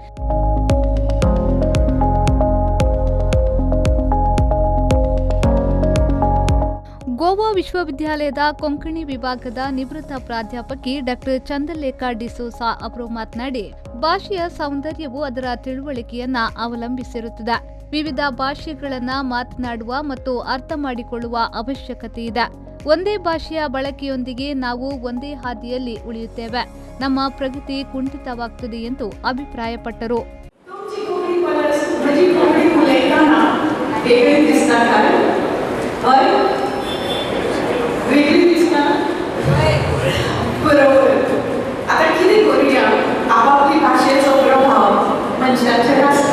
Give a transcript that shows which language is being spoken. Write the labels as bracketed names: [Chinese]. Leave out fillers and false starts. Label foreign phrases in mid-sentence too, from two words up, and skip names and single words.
[Kannada] ಗೋವಾ ವಿಶ್ವವಿದ್ಯಾಲಯದ ಕೊಂಕಣಿ ವಿಭಾಗದ ನಿವೃತ್ತ ಪ್ರಾಧ್ಯಾಪಕಿ ಡಾ ಚಂದ್ರಲೇಖಾ ಡಿಸೋಸಾ ಅವರು ಮಾತನಾಡಿ, ಭಾಷೆಯ ಸೌಂದರ್ಯವು ಅದರ ತಿಳುವಳಿಕೆಯನ್ನ ಅವಲಂಬಿಸಿರುತ್ತದೆ. ವಿವಿಧ ಭಾಷೆಗಳನ್ನು ಮಾತನಾಡುವ ಮತ್ತು ಅರ್ಥ ಮಾಡಿಕೊಳ್ಳುವ ಅವಶ್ಯಕತೆ ಇದೆ. ಒಂದೇ ಭಾಷೆಯ ಬಳಕೆಯೊಂದಿಗೆ ನಾವು ಒಂದೇ ಹಾದಿಯಲ್ಲಿ ಉಳಿಯುತ್ತೇವೆ. ನಮ್ಮ ಪ್ರಗತಿ ಕುಂಠಿತವಾಗುತ್ತದೆ ಎಂದು ಅಭಿಪ್ರಾಯಪಟ್ಟರು. [Konkani] बरोबर. आता किती करूया, आपापली भाषेचो प्रभाव मनशाचेर आसता.